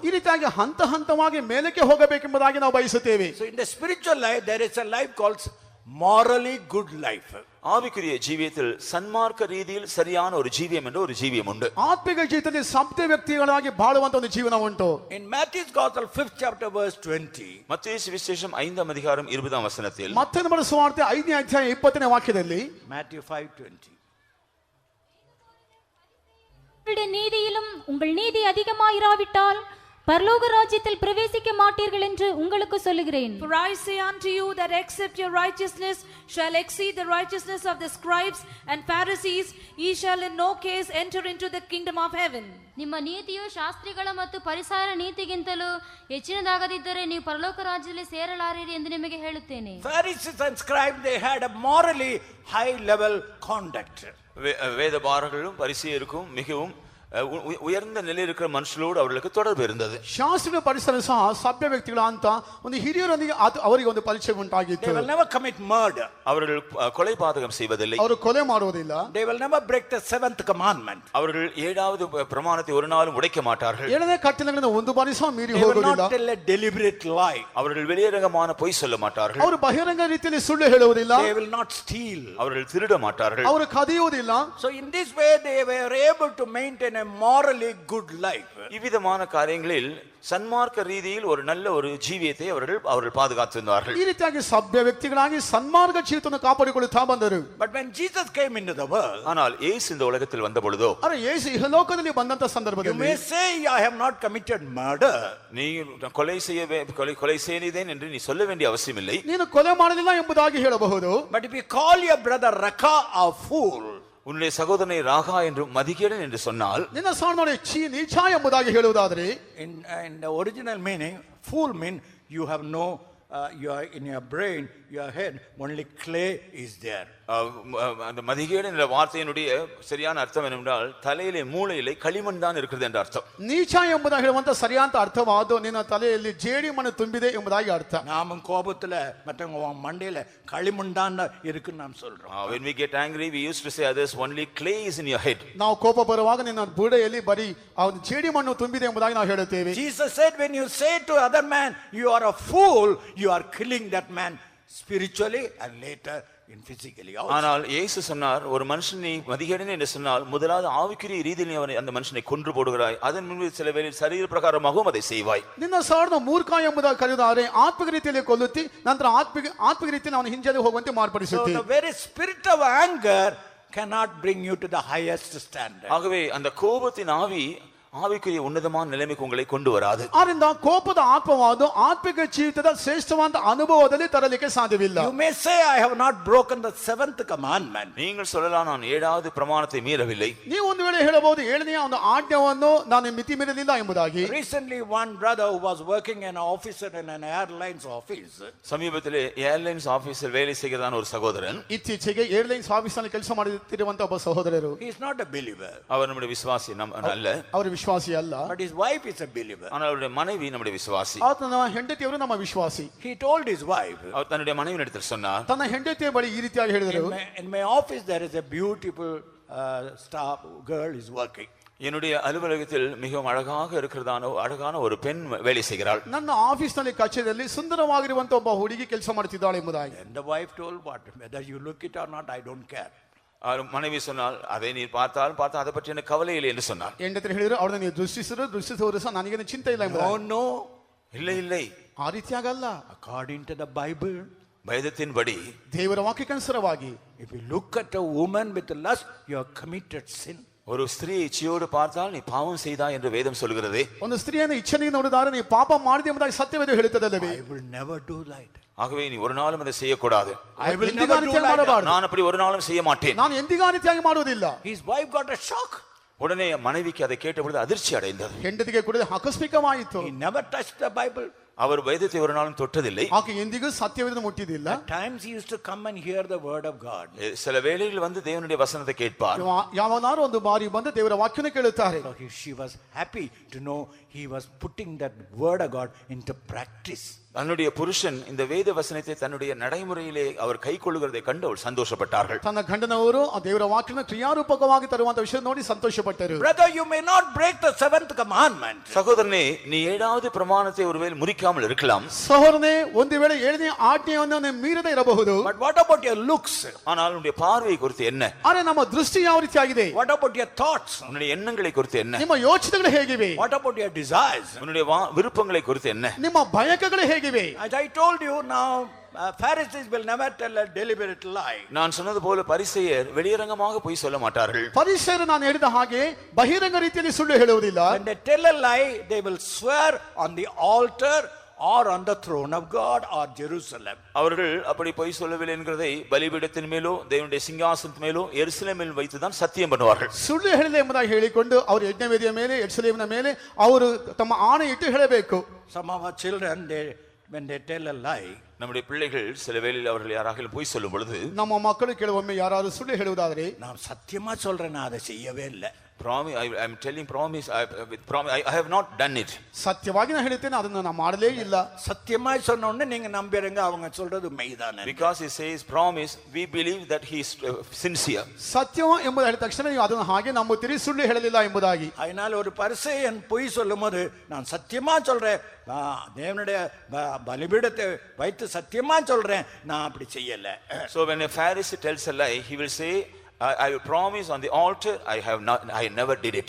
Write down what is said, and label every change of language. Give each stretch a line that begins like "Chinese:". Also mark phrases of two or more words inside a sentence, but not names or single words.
Kannada: ಈ ರೀತಿಯಾಗಿ ಹಂತ ಹಂತವಾಗಿ ಮೇಲಕ್ಕೆ ಹೋಗಬೇಕೆಂಬುದಾಗಿ ನಾವು ಬಯಸುತ್ತೇವೆ.
English: So in the spiritual life there is a life called morally good life.
Tamil: ஆவிக்குரிய ஜீவியத்தில் சன்மார்க்க ரீதியில் சரியான ஒரு ஜீவியம் என்ற ஒரு ஜீவியம் உண்டு.
Kannada: ಆತ್ಮಿಕ ಜೀವಿತದಲ್ಲಿ ಸತ್ಯ ವ್ಯಕ್ತಿಗಳಾಗಿ ಬಾಳುವಂತ ಒಂದು ಜೀವನ ಉಂಟು.
English: In Matthew's Gospel 5th chapter verse 20.
Tamil: மத்தேயு சுவிசேஷம் 5ஆம் அதிகாரம் 20ஆம் வசனத்தில்
Kannada: ಮತ್ತೊಂದು ಬರೆದ ಸುವಾರ್ತೆ 5ನೇ ಅಧ್ಯಾಯ 20ನೇ ವಾಕ್ಯದಲ್ಲಿ
English: Matthew 5:20.
Tamil: உங்களுடைய நீதியிலும் உங்கள் நீதி அதிகமாயிராவிட்டால் பரலோக ராஜ்யத்தில் பிரவேசிக்க மாட்டீர்கள் என்று உங்களுக்கு சொல்லுகிறேன்.
English: For I say unto you that except your righteousness shall exceed the righteousness of the scribes and Pharisees, ye shall in no case enter into the kingdom of heaven.
Kannada: ನಿಮ್ಮ ನೀತಿಯು ಶಾಸ್ತ್ರಿಗಳ ಮತ್ತು ಪರಿಸರ ನೀತಿಗಿಂತಲೂ ಹೆಚ್ಚಿನದಾಗದಿದ್ದರೆ ನೀವು ಪರಲೋಕ ರಾಜ್ಯದಲ್ಲಿ ಸೇರಲಾರಿರಿ ಎಂದು ನಿಮಗೆ ಹೇಳುತ್ತೇನೆ.
English: Pharisees and scribes, they had a morally high level conduct.
Tamil: வேதபாரர்களும் பரிசேயருக்கும் மிகவும் உயர்ந்த நிலையில் இருக்கிற மனுஷர்களோடு அவர்களுக்கு தொடர்பு இருந்தது.
Kannada: ಶಾಸ್ತ್ರಿಗಳ ಪರಿಸರ ಸಹ ಸಭ್ಯ ವ್ಯಕ್ತಿಗಳ ಅಂತ ಒಂದು ಹಿರಿಯರೊಂದಿಗೆ ಅವರಿಗೆ ಒಂದು ಪರಿಚಯ ಉಂಟಾಗಿತ್ತು.
English: They will never commit murder.
Tamil: அவர்கள் கொலை பாதகம் செய்வதில்லை.
Kannada: ಅವರು ಕೊಲೆ ಮಾಡುವುದಿಲ್ಲ.
English: They will never break the 7th commandment.
Tamil: அவர்கள் 7வது பிரமாணத்தை ஒரு நாளும் உடைக்க மாட்டார்கள்.
Kannada: 7ನೇ ಕಟ್ಟಳೆಗಳನ್ನು ಒಂದು ಬಾರಿ ಸಹ ಮೀರಿ
English: They will
Kannada: ಹೋಗುವುದಿಲ್ಲ.
English: not tell a deliberate lie.
Tamil: அவர்கள் வெளியரங்கமான பொய் சொல்ல மாட்டார்கள்.
Kannada: ಅವರು ಬಹಿರಂಗ ರೀತಿಯಲ್ಲಿ ಸುಳ್ಳು ಹೇಳುವುದಿಲ್ಲ.
English: They will not steal.
Tamil: அவர்கள் திருட மாட்டார்கள்.
Kannada: ಅವರು ಕದಿಯುವುದಿಲ್ಲ.
English: So in this way they were able to maintain a morally good life.
Tamil: இவ்விதமான காரியங்களில் சன்மார்க்க ரீதியில் ஒரு நல்ல ஒரு ஜீவியத்தை அவர்கள் பாதுகாத்திருந்தார்கள்.
Kannada: ಈ ರೀತಿಯಾಗಿ ಸಭ್ಯ ವ್ಯಕ್ತಿಗಳಾಗಿ ಸನ್ಮಾರ್ಗ ಜೀವಿತವನ್ನು ಕಾಪಾಡಿಕೊಳ್ಳುತ್ತಾ ಬಂದರು.
English: But when Jesus came into the world,
Tamil: ஆனால் இயேசு இந்த உலகத்தில் வந்த பொழுதோ,
Kannada: ಅರೆ ಯೇಸು ಇಹಲೋಕದಲ್ಲಿ ಬಂದಂತ
English: you
Kannada: ಸಂದರ್ಭದಲ್ಲಿ
English: may say I have not committed murder.
Tamil: நீ கொலை செய்தேன் என்று நீ சொல்ல வேண்டிய அவசியம் இல்லை.
Kannada: ನೀನು ಕೊಲೆ ಮಾಡಲಿಲ್ಲ ಎಂಬುದಾಗಿ ಹೇಳಬಹುದು.
English: But if you call your brother Raka a fool,
Tamil: உன்னுடைய சகோதரனை ராகா என்று மதிகேடன் என்று சொன்னால்,
Kannada: ನಿನ್ನ ಸಹೋದರನೇ ನೀಚ ಎಂಬುದಾಗಿ ಹೇಳುವುದಾದರೆ,
English: in the original meaning, fool means you have no you are in your brain, your head, only clay is there.
Tamil: அந்த மதிகேடன் என்ற வார்த்தையினுடைய சரியான அர்த்தம் என்னவென்றால் தலையிலே மூளையிலே களிமண் தான் இருக்கிறது என்ற அர்த்தம்.
Kannada: ನೀಚ ಎಂಬುದಾಗಿ ಹೇಳುವಂತ ಸರಿಯಾದ ಅರ್ಥವಾದ ನಿನ್ನ ತಲೆಯಲ್ಲಿ ಜೇಡಿ ಮಣ್ಣು ತುಂಬಿದೆ ಎಂಬುದಾಗಿ ಅರ್ಥ.
Tamil: நாம கோபத்துல மத்தவங்க மண்டையில களிமண் தான் இருக்குன்னு நாம் சொல்றோம்.
English: When we get angry, we used to say others only clay is in your head.
Kannada: ನಾವು ಕೋಪ ಬರುವಾಗ ನಿನ್ನ ಬುಡೆಯಲ್ಲಿ ಬರೀ ಅವನು ಜೇಡಿ ಮಣ್ಣು ತುಂಬಿದೆ ಎಂಬುದಾಗಿ ನಾವು ಹೇಳುತ್ತೇವೆ.
English: Jesus said, when you say to other man you are a fool, you are killing that man spiritually and later in physically also.
Tamil: ஆனால் இயேசு சொன்னார், ஒரு மனுஷன் நீ மதிகேடன் என்று சொன்னால் முதலாவது ஆவிக்குரிய ரீதியில் நீ அந்த மனுஷனை கொன்று போடுகிறாய், அதன் முன்பு சில வேளை சரீர பிரகாரமாகவும் அதை செய்வாய்.
Kannada: ನಿನ್ನ ಸಹೋದರನ ಮೂರ್ಖ ಎಂಬುದಾಗಿ ಕರೆಯುತ್ತಾರೆ, ಆತ್ಮಿಕ ರೀತಿಯಲ್ಲಿ ಕೊಲ್ಲುತ್ತಿ ನಂತರ ಆತ್ಮಿಕ ರೀತಿಯಲ್ಲಿ ಅವನು ಹಿಂಜರಿದು ಹೋಗುವಂತೆ ಮಾರ್ಪಡಿಸುತ್ತಿ.
English: So the very spirit of anger cannot bring you to the highest standard.
Tamil: ஆகவே அந்த கோபத்தின் ஆவி ஆவிக்குரிய உன்னதமான நிலைமைக்கு உங்களை கொண்டு வராது.
Kannada: ಆದ್ದರಿಂದ ಕೋಪದ ಆತ್ಮವಾದ ಆತ್ಮಿಕ ಜೀವಿತದ ಶ್ರೇಷ್ಠವಾದ ಅನುಭವದಲ್ಲಿ ತರಲಿಕ್ಕೆ ಸಾಧ್ಯವಿಲ್ಲ.
English: You may say I have not broken the 7th commandment.
Tamil: நீங்கள் சொல்லலாம், நான் 7வது பிரமாணத்தை மீறவில்லை.
Kannada: ನೀವು ಒಂದು ವೇಳೆ ಹೇಳಬಹುದು 7ನೇ ಒಂದು ಆಜ್ಞೆಯನ್ನು ನಾನು ಮಿತಿ ಮೀರಲಿಲ್ಲ ಎಂಬುದಾಗಿ.
English: Recently one brother who was working an officer in an airlines office,
Tamil: சமீபத்திலே
English: airlines office
Tamil: வேலை செய்கிறதான ஒரு சகோதரன்,
Kannada: ಇತ್ತೀಚೆಗೆ
English: airlines office
Kannada: ನಲ್ಲಿ ಕೆಲಸ ಮಾಡುತ್ತಿರುವಂತ ಒಬ್ಬ ಸಹೋದರರು,
English: he is not a believer,
Tamil: அவர் நம்முடைய விசுவாசி அல்ல,
Kannada: ಅವರು ವಿಶ್ವಾಸಿ ಅಲ್ಲ,
English: but his wife is a believer.
Tamil: ஆனால் அவருடைய மனைவி நம்முடைய விசுவாசி.
Kannada: ಆತನ ಹೆಂಡತಿಯವರು ನಮ್ಮ ವಿಶ್ವಾಸಿ.
English: He told his wife,
Tamil: அவர் தன்னுடைய மனைவியிடத்தில் சொன்னார்,
Kannada: ತನ್ನ ಹೆಂಡತಿಯ ಬಳಿ ಈ ರೀತಿಯಾಗಿ ಹೇಳಿದರು,
English: in my office there is a beautiful staff girl is working.
Tamil: என்னுடைய அலுவலகத்தில் மிகவும் அழகான ஒரு பெண் வேலை செய்கிறாள்.
Kannada: ನನ್ನ ಆಫೀಸ್ ನಲ್ಲಿ ಕಚೇರಿಯಲ್ಲಿ ಸುಂದರವಾಗಿರುವಂತ ಒಬ್ಬ ಹುಡುಗಿ ಕೆಲಸ ಮಾಡುತ್ತಿದ್ದಾಳೆ ಎಂಬುದಾಗಿ.
English: And the wife told, what, whether you look it or not, I don't care.
Tamil: மனைவி சொன்னால், அதை நீ பார்த்தால் அதை பற்றி எனக்கு கவலை இல்லை என்று சொன்னார்.
Kannada: ಹೆಂಡತಿ ಹೇಳಿದ್ರು, ಅವಳನ್ನ ನೀವು ದೃಷ್ಟಿಸಿದ್ರು ಸಹ ನನಗೇನು ಚಿಂತೆ ಇಲ್ಲ ಎಂಬುದಾಗಿ.
English: No,
Tamil: இல்லை
Kannada: ಆ ರೀತಿಯಾಗಲ್ಲ.
English: according to the Bible,
Tamil: வேதத்தின்படி
Kannada: ದೇವರ ವಾಕ್ಯಕ್ಕನುಸಾರವಾಗಿ,
English: if you look at a woman with lust, you have committed sin.
Tamil: ஒரு ஸ்திரீயை இச்சையோடு பார்த்தால் நீ பாவம் செய்தாய் என்று வேதம் சொல்கிறது.
Kannada: ಒಂದು ಸ್ತ್ರೀಯನ್ನು ಇಚ್ಛೆಯಿಂದ ನೋಡಿದರೆ ನೀ ಪಾಪ ಮಾಡಿದೆ ಎಂಬುದಾಗಿ ಸತ್ಯವೇದ ಹೇಳುತ್ತದಲ್ಲವೇ?
English: I will never do that.
Tamil: ஆகவே நீ ஒரு நாளும் அதை செய்யக்கூடாது.
English: I will never do that.
Tamil: நான் அப்படி ஒரு நாளும் செய்ய மாட்டேன்.
Kannada: ನಾನು ಎಂದಿಗೂ ಆ ರೀತಿಯಾಗಿ ಮಾಡುವುದಿಲ್ಲ.
English: His wife got a shock.
Tamil: உடனே மனைவிக்கு அதை கேட்டபொழுது அதிர்ச்சி அடைந்தது.
Kannada: ಹೆಂಡತಿಗೆ ಕೂಡ ಆಕಸ್ಮಿಕವಾಯಿತು.
English: He never touched the Bible.
Tamil: அவர் வேதத்தை ஒரு நாளும் தொட்டதில்லை.
Kannada: ಆಕೆ ಎಂದಿಗೂ ಸತ್ಯವೇದವನ್ನು ಮುಟ್ಟಿದಿಲ್ಲ.
English: At times he used to come and hear the word of God.
Tamil: சில வேளைகளில் வந்து தேவனுடைய வசனத்தை கேட்பார்.
Kannada: ಯಾವನಾರು ಒಂದು ಬಾರಿ ಬಂದು ದೇವರ ವಾಕ್ಯವನ್ನು ಕೇಳುತ್ತಾರೆ.
English: She was happy to know he was putting that word of God into practice.
Tamil: தன்னுடைய புருஷன் இந்த வேத வசனத்தை தன்னுடைய நடைமுறையிலே அவர் கைக்கொள்ளுகிறதை கண்டு அவள் சந்தோஷப்பட்டார்கள்.
Kannada: ತನ್ನ ಗಂಡನವರು ಆ ದೇವರ ವಾಕ್ಯವನ್ನು ಕ್ರಿಯಾರೂಪಕವಾಗಿ ತರುವಂತ ವಿಷಯ ನೋಡಿ ಸಂತೋಷಪಟ್ಟರು.
English: Brother, you may not break the 7th commandment.
Tamil: சகோதரனே, நீ 7வது பிரமாணத்தை ஒருவேளை முறிக்க மதிக்காமல் இருக்கலாம்.
Kannada: ಸಹೋದರನೇ, ಒಂದು ವೇಳೆ 7ನೇ ಆಜ್ಞೆಯನ್ನು ನೀವು ಮೀರದೇ ಇರಬಹುದು.
English: But what about your looks?
Tamil: ஆனால் உன்னுடைய பார்வை குறித்து என்ன?
Kannada: ಆದರೆ ನಮ್ಮ ದೃಷ್ಟಿ ಯಾವ ರೀತಿಯಾಗಿದೆ?
English: What about your thoughts?
Tamil: உன்னுடைய எண்ணங்களை குறித்து என்ன?
Kannada: ನಿಮ್ಮ ಯೋಚನೆಗಳು ಹೇಗಿವೆ?
English: What about your desires?
Tamil: உன்னுடைய விருப்பங்களை குறித்து என்ன?
Kannada: ನಿಮ್ಮ ಬಯಕೆಗಳು ಹೇಗಿವೆ?
English: As I told you, now Pharisees will never tell a deliberate lie.
Tamil: நான் சொன்னது போல பரிசேயர் வெளியரங்கமாக போய் சொல்ல மாட்டார்கள்.
Kannada: ಫರಿಸಾಯರು ನಾನು ಹೇಳಿದ ಹಾಗೆ ಬಹಿರಂಗ ರೀತಿಯಲ್ಲಿ ಸುಳ್ಳು ಹೇಳುವುದಿಲ್ಲ.
English: When they tell a lie, they will swear on the altar or on the throne of God or Jerusalem.
Tamil: அவர்கள் அப்படி பொய் சொல்லவில்லை என்கிறதை பலிபீடத்தின் மேலோ தேவனுடைய சிங்காசனத்தின் மேலோ எருசலேமில் வைத்து தான் சத்தியம் பண்ணுவார்கள்.
Kannada: ಸುಳ್ಳು ಹೇಳಿದೆ ಎಂಬುದಾಗಿ ಹೇಳಿಕೊಂಡು ಅವರು ಯಜ್ಞವೇದಿಯ ಮೇಲೆ ಯೆರೂಸಲೇಮಿನ ಮೇಲೆ ಅವರು ತಮ್ಮ ಆಣೆ ಇಟ್ಟು ಹೇಳಬೇಕು.
English: Some of our children, when they tell a lie,
Tamil: நம்முடைய பிள்ளைகள் சில வேளையில் அவர்கள் யாராகிலும் பொய் சொல்லும் பொழுது
Kannada: ನಮ್ಮ ಮಕ್ಕಳು ಕೆಲವೊಮ್ಮೆ ಯಾರಾದರೂ ಸುಳ್ಳು ಹೇಳುವುದಾದರೆ,
Tamil: நான் சத்தியமா சொல்றேன், நான் அதை செய்யவே இல்லை.
English: I am telling promise, I have not done it.
Kannada: ಸತ್ಯವಾಗಿ ನಾನು ಹೇಳುತ್ತೇನೆ, ಅದನ್ನು ನಾನು ಮಾಡಲೇ ಇಲ್ಲ.
Tamil: சத்தியமாய் சொன்ன உடனே நீங்க நம்புறீங்க அவங்க சொல்றது மெய்தானே.
English: Because he says promise, we believe that he is sincere.
Kannada: ಸತ್ಯ ಎಂಬುದು ಹೇಳಿದ ತಕ್ಷಣ ನೀವು ಅದನ್ನು ಹಾಗೆ ನಂಬುತ್ತೀರಿ, ಸುಳ್ಳು ಹೇಳಲಿಲ್ಲ ಎಂಬುದಾಗಿ.
Tamil: அதனால ஒரு பரிசேயன் பொய் சொல்லும்போது, நான் சத்தியமா சொல்றேன், தேவனுடைய பலிபீடத்தை வைத்து சத்தியமா சொல்றேன், நான் அப்படி செய்யல.
English: So when a Pharisee tells a lie, he will say, I will promise on the altar, I never did it.